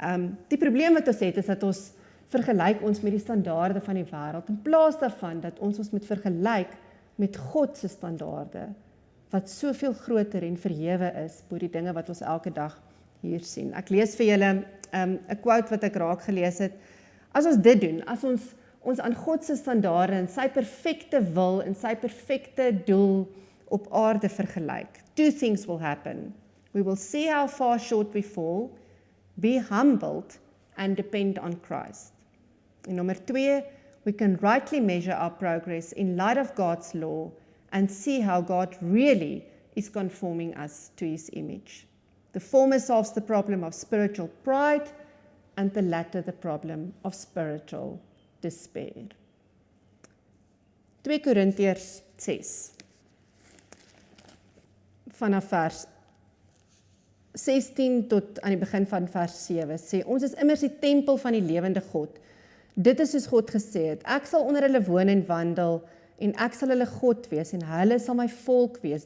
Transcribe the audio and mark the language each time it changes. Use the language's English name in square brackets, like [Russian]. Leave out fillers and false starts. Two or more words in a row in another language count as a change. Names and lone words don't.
[Afrikaans] Die probleem wat ons het, is dat ons vergelyk ons met die standaarde van die wêreld, in plaas daarvan dat ons moet vergelyk met God se standaarde, wat soveel groter en verhewe is, bo die dinge wat ons elke dag hier sien. Ek lees vir julle 'n quote wat ek raak gelees het. As ons dit doen, as ons aan God se standaarde en sy perfekte wil en sy perfekte doel op aarde vergelyk, [English] two things will happen. We will see how far short we fall, be humbled and depend on Christ. [Afrikaans] En nommer 2, [English] we can rightly measure our progress in light of God's law and see how God really is conforming us to his image. The former solves the problem of spiritual pride and the latter the problem of spiritual despair. [Afrikaans] 2 Korintiërs 6 vanaf vers 16 tot aan die begin van vers 7 sê, ons is immers die tempel van die lewende God. Dit is soos God gesê het, ek sal onder hulle woon en wandel, en ek sal hulle God wees, en hulle sal my volk wees.